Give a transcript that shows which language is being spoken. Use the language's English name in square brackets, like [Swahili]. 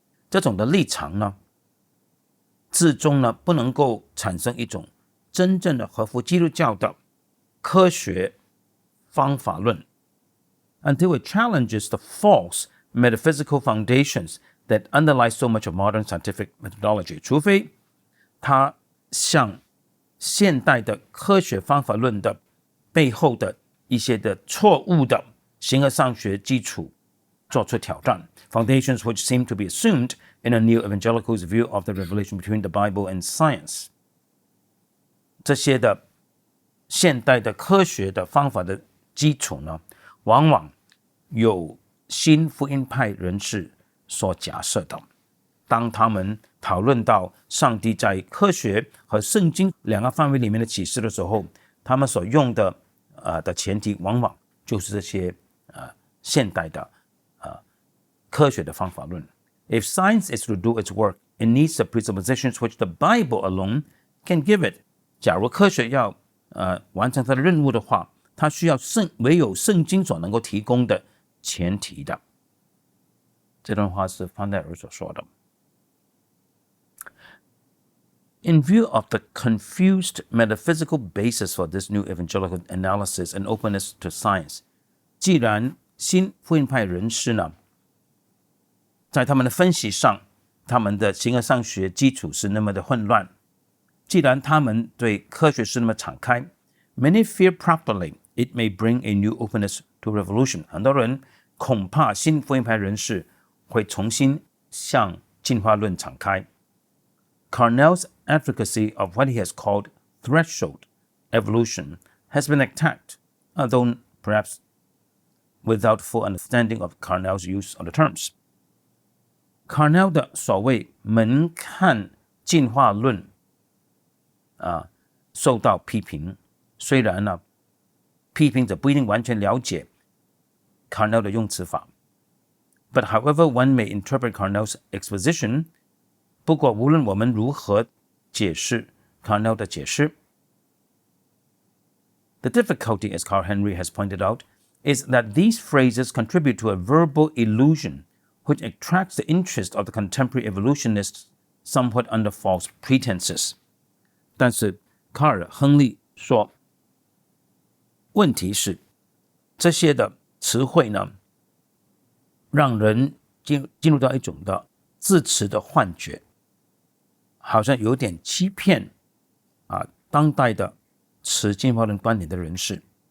[Chinese] 这种的立场呢，至终呢，不能够产生一种真正的合乎基督教的科学方法论 [English] until it challenges the false metaphysical foundations that underlie so much of modern scientific methodology. [Chinese] 除非它向现代的科学方法论的背后的一些的错误的形而上学基础做出挑战 [English] ，foundations which seem to be assumed in a new evangelical's view of the relation between the Bible and science。 [Chinese] 这些的现代的科学的方法的基础呢，往往有新福音派人士所假设的。当他们讨论到上帝在科学和圣经两个范围里面的启示的时候，他们所用的前提往往就是这些现代的科学的方法论。 [English] If science is to do its work, it needs the presuppositions which the Bible alone can give it。 [Chinese] 假如科学要完成它的任务的话，它需要唯有圣经所能够提供的前提的。这段话是方代尔所说的。 [English] In view of the confused metaphysical basis for this new evangelical analysis and openness to science， [Chinese] 既然新福音派人士呢，在他们的分析上，他们的形而上学基础是那么的混乱，既然他们对科学是那么敞开 [English] ，many fear properly it may bring a new openness to revolution。 [Chinese] 很多人恐怕新福音派人士会重新向进化论敞开。 [English] Cornell's advocacy of what he has called threshold evolution has been attacked, although perhaps without full understanding of Cornell's use of the terms. [Chinese] Cornell 的所谓门槛进化论受到批评，虽然呢，批评者不一定完全了解 Cornell 的用词法。 [English] But however one may interpret Cornell's exposition， [Chinese] 不过无论我们如何解释 Cornell 的解释 [English] ，the difficulty, as Carl Henry has pointed out, is that these phrases contribute to a verbal illusion which attracts the interest of the contemporary evolutionists somewhat under false pretenses。 [Chinese] 但是卡尔·亨利说，问题是这些的词汇呢，让人进入到一种的字词的幻觉，好像有点欺骗当代的持进化论观点的人士。